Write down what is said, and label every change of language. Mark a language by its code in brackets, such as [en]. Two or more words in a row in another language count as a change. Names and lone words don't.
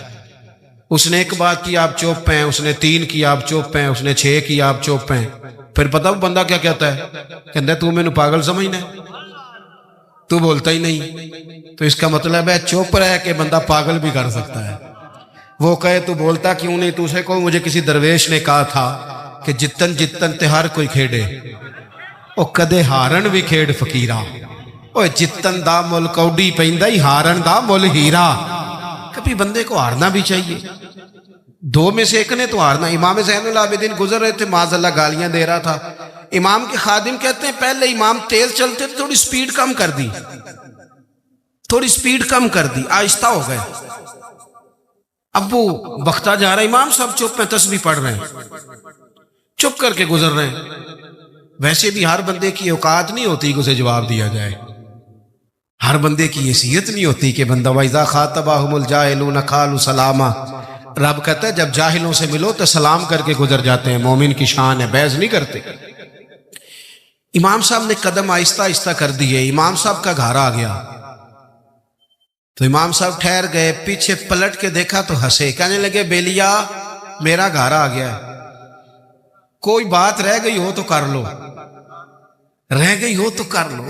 [ur] اس نے ایک بات کی، آپ چپ ہیں، اس نے 3 کی، آپ چپ ہیں، اس نے 6 کی، آپ چپ ہیں۔ پھر پتہ وہ بندہ کیا کہتا ہے؟ کہتا ہے تو میں نے پاگل سمجھنا ہے، تو بولتا ہی نہیں۔ تو اس کا مطلب ہے چپ رہ کے بندہ پاگل بھی کر سکتا ہے۔ وہ کہے تو بولتا کیوں نہیں، تو اسے کو مجھے کسی درویش نے کہا تھا کہ [pa] جتن جتن تے ہر کوئی کھیڑے، او کدے ہارن بھی کھیڑ فقیرہ، او جتن دا مل کوڈی پیندا ہی ہارن دا مل ہیرا۔ [ur] کبھی بندے کو ہارنا بھی چاہیے، 2 میں سے ایک نے تو ہارنا۔ امام زین العابدین گزر رہے تھے، معاذ اللہ گالیاں دے رہا تھا، امام کے خادم کہتے ہیں پہلے امام تیز چلتے تھے، تھوڑی سپیڈ کم کر دی، تھوڑی سپیڈ کم کر دی، آہستہ ہو گئے۔ اب وہ بختہ جا رہا ہے، امام صاحب چپ میں تسبیح پڑھ رہے ہیں، چپ کر کے گزر رہے ہیں۔ ویسے بھی ہر بندے کی اوقات نہیں ہوتی کہ اسے جواب دیا جائے، ہر بندے کی حیثیت نہیں ہوتی کہ بندہ [ar] وَإِذَا خَاطَبَهُمُ الْجَاهِلُونَ قَالُوا سَلَامًا، [ur] رب کہتا ہے جب جاہلوں سے ملو تو سلام کر کے گزر جاتے ہیں، مومن کی شان ہے، بحث نہیں کرتے۔ امام صاحب نے قدم آہستہ آہستہ کر دیے، امام صاحب کا گھر آ گیا تو امام صاحب ٹھہر گئے، پیچھے پلٹ کے دیکھا تو ہنسے، کہنے لگے بیلیا میرا گھر آ گیا ہے، کوئی بات رہ گئی ہو تو کر لو، رہ گئی ہو تو کر لو۔